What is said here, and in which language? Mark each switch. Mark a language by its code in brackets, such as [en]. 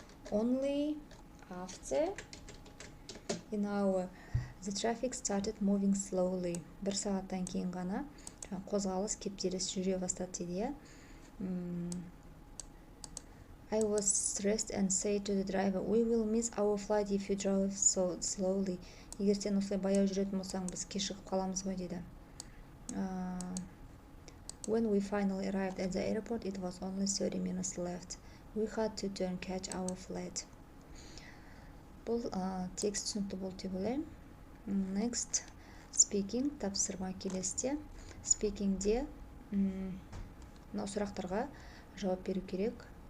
[en] Only after in hour the traffic started moving slowly. [kk] Бір сағаттан кейін ғана қозғалыс кептеліс жүре бастады дейді. [en] I was stressed and said to the driver, we will miss our flight if you drive so slowly. [kk] Егер сен осылай баяу жүретін болсаң, біз кешігіп қаламыз ғой дейді. [en] When we finally arrived at the airport, it was only 30 minutes left. We had to turn catch our flight. [kk] Бұл текст түсінікті болды деп ойлаймын. [en] Next, speaking, [kk] тапсырма келесіде. Speakingде мынау сұрақтарға жауап беру керек.